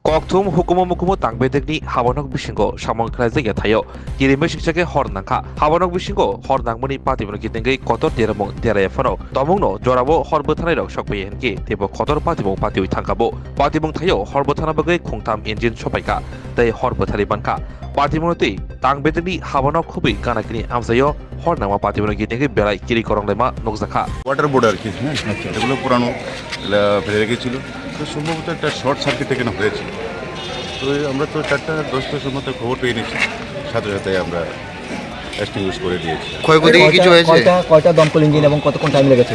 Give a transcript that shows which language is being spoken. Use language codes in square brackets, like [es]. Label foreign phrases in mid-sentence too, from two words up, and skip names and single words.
[trp] Koktum hukumu mukumu tangbedegni habanok bishingo samong khlaijaya thayo kirime sikchake hornangkha habanok bishingo hornangmani patiboni kitengei kotor deramong deraya phano tomongno jorabo horbothanai rok sokpai henki tebo kotor patibong patiwi thangkabo patibong thayo horbothana bagai khungtam engine sopaika tei horbothari banka patibonoti tangbedegni habanok khubi ganakini amsayo hornangma patiboni kitengei belai kiri koronglema nokjakha [en] water board [bn] আর কি হ্যাঁ এগুলো পুরানো ফেলে রেখেছিল তো সম্ভবত একটা [en] short circuit [bn] এখানে হয়েছিল তো আমরা তো 4:10 মতো খবর পেয়ে নিয়েছি সাথে সাথে আমরা এক্সটিংগুইশ করে দিয়েছি ক্ষয়ক্ষতি কি কিছু হয়েছে? কয়টা দমকল ইঞ্জিন এবং কতক্ষণ টাইম লেগেছে?